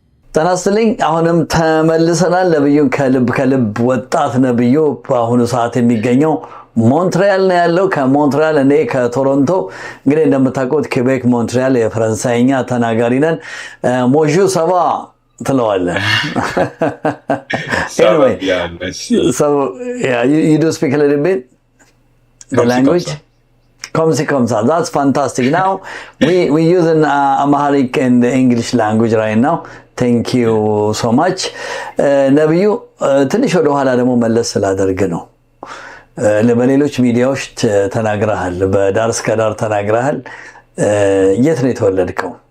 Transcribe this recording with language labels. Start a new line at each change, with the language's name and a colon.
Amharic: ተናስተልኝ አሁንም ተመልሰናል። ነብዩን ከልብ ወጣት ነብዩ በአሁኑ ሰዓት የሚገኘው ሞንትሪያል ነው ያለው። ከሞንትሪያል እኔ ከቶሮንቶ። እንግዲህ እንደምታውቁት ኬቤክ ሞንትሪያል የፈረንሳይኛ ተናጋሪ ነን። ሞጁ ሰባ ትለዋለህ።
English: Anyway, so yeah, you do speak a little bit the language?
French: Comme ça.
English: That's fantastic. Now we using Amharic and the English language right now. Thank you so much.
Amharic: ነብዩ ትንሽ ወደ ኋላ ደግሞ መለስ ስላደርግ ነው። ለበሌሎች ሚዲያዎች ተናግረሃል፣ በዳር እስከ ዳር ተናግረሃል። የት ነው የተወለድከው?